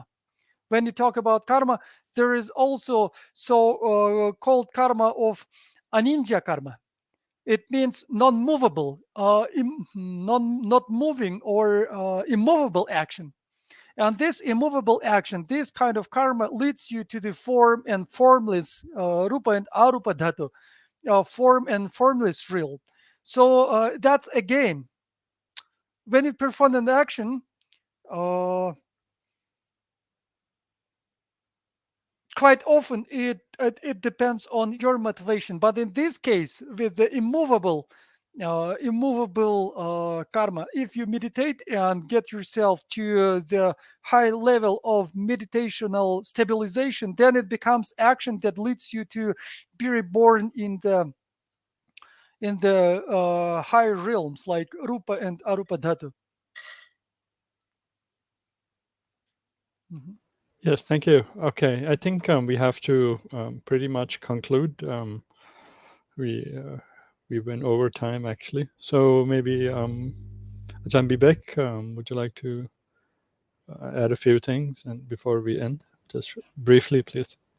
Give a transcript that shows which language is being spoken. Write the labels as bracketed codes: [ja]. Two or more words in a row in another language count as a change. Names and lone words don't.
[en] When you talk about karma, there is also called karma of [pi] aninja karma. [en] It means non-movable, not moving, or immovable action. And this immovable action, this kind of karma, leads you to the form and formless rupa and [sa] arupa dhatu, [en] form and formless realm. So that's again, when you perform an action, quite often it depends on your motivation. But in this case, with the immovable karma, if you meditate and get yourself to the high level of meditational stabilization, then it becomes action that leads you to be reborn in the higher realms like rupa and [sa] arupa dhatu. [en] Yes, thank you. Okay, I think we have to pretty much conclude. We went over time actually, so maybe Ajahn Bibek, would you like to add a few things and before we end, just briefly, please?